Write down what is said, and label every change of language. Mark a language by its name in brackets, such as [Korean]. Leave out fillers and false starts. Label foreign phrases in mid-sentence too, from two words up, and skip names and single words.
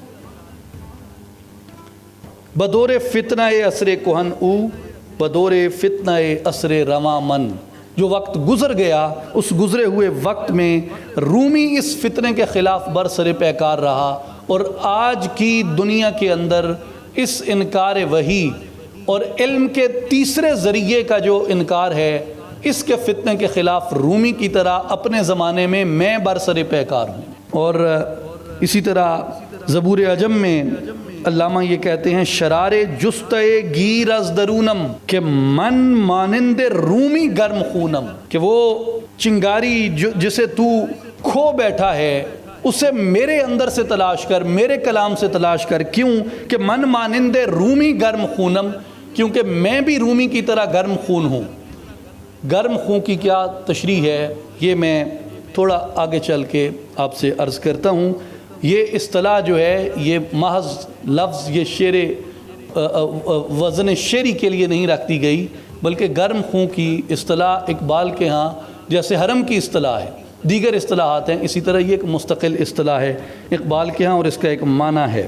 [Persian] بدور فتنہ عصر کہن او، بدور فتنہ عصر رواں من، [Urdu] جو وقت گزر گیا اس گزرے ہوئے وقت میں رومی اس فتنے کے خلاف برسر پیکار رہا، اور آج کی دنیا کے اندر اس انکار وحی اور علم کے تیسرے ذریعے کا جو انکار ہے، اس کے فتنے کے خلاف رومی کی طرح اپنے زمانے میں برسر پیکار ہوں۔ اور اسی طرح زبور عجم میں علامہ یہ کہتے ہیں [Persian] شرار جستے گیر از درونم کہ من مانند رومی گرم خونم، [Urdu] کہ وہ چنگاری جسے تو کھو بیٹھا ہے اسے میرے اندر سے تلاش کر، میرے کلام سے تلاش کر۔ کیوں کہ [Persian] من مانند رومی گرم خونم، [Urdu] کیونکہ میں بھی رومی کی طرح گرم خون ہوں۔ گرم خون کی کیا تشریح ہے یہ میں تھوڑا آگے چل کے آپ سے عرض کرتا ہوں۔ یہ اصطلاح جو ہے یہ محض لفظ یہ شعر وزن شعری کے لیے نہیں رکھ دی گئی، بلکہ گرم خون کی اصطلاح اقبال کے ہاں جیسے حرم کی اصطلاح ہے، دیگر اصطلاحات ہیں، اسی طرح یہ ایک مستقل اصطلاح ہے اقبال کے ہاں اور اس کا ایک معنی ہے۔